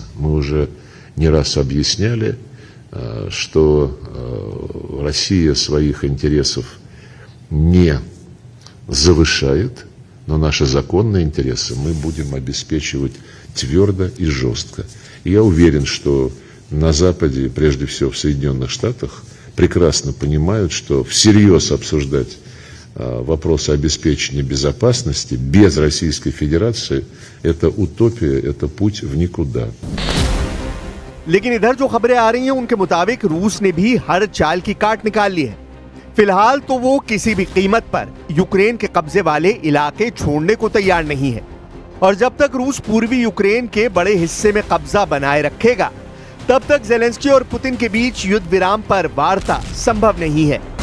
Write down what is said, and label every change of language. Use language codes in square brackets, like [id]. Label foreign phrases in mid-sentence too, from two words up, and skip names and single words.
[ru] Мы уже не раз объясняли, что Россия своих интересов не завышает, но наши законные интересы мы будем обеспечивать твердо и жестко. И я уверен, что на Западе, прежде всего в Соединенных Штатах, прекрасно понимают, что всерьез обсуждать вопросы обеспечения безопасности без Российской Федерации – это утопия, это путь в никуда. [hi] लेकिन इधर जो खबरें आ रही हैं उनके मुताबिक रूस ने भी हर चाल की काट निकाल ली है। फिलहाल तो वो किसी भी कीमत पर यूक्रेन के कब्जे वाले इलाके छोड़ने को तैयार नहीं है, और जब तक रूस पूर्वी यूक्रेन के बड़े हिस्से में कब्जा बनाए रखेगा तब तक ज़ेलेंस्की और पुतिन के बीच युद्ध विराम पर वार्ता संभव नहीं है।